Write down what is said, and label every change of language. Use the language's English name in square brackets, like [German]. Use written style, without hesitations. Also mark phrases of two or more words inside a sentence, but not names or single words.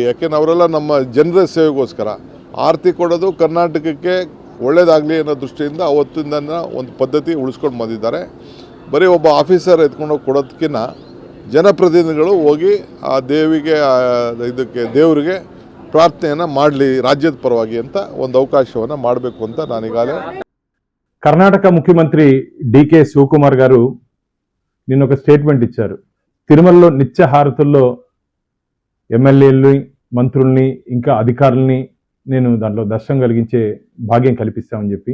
[Kannada] ಯಾಕೆಂದ್ರೆ ಅವರೆಲ್ಲ ನಮ್ಮ ಜನರ ಸೇವೆಗೋಸ್ಕರ ಆರತಿ ಕೊಡೋದು ಕರ್ನಾಟಕಕ್ಕೆ ಒಳ್ಳೆಯದಾಗಲಿ ಅನ್ನೋ ದೃಷ್ಟಿಯಿಂದ ಅವತ್ತಿಂದ ಒಂದು ಪದ್ಧತಿ ಉಳಿಸ್ಕೊಂಡು ಬಂದಿದ್ದಾರೆ. ಬರೀ ಒಬ್ಬ ಆಫೀಸರ್ ಎತ್ಕೊಂಡೋಗಿ ಕೊಡೋದಕ್ಕಿಂತ ಜನಪ್ರತಿನಿಧಿಗಳು ಹೋಗಿ ಆ ದೇವರಿಗೆ ಪ್ರಾರ್ಥನೆಯನ್ನು ಮಾಡಲಿ ರಾಜ್ಯದ ಪರವಾಗಿ ಅಂತ ಒಂದು ಅವಕಾಶವನ್ನು ಮಾಡಬೇಕು ಅಂತ ನಾನೀಗಾಗಲೇ. [Telugu] కర్ణాటక ముఖ్యమంత్రి డికే శివకుమార్ గారు నిన్న ఒక స్టేట్మెంట్ ఇచ్చారు. తిరుమలలో నిత్య హారతుల్లో ఎమ్మెల్యేలని, మంత్రుల్ని, ఇంకా అధికారుల్ని నేను దాంట్లో దర్శనం కలిగించే భాగ్యం కల్పిస్తామని చెప్పి.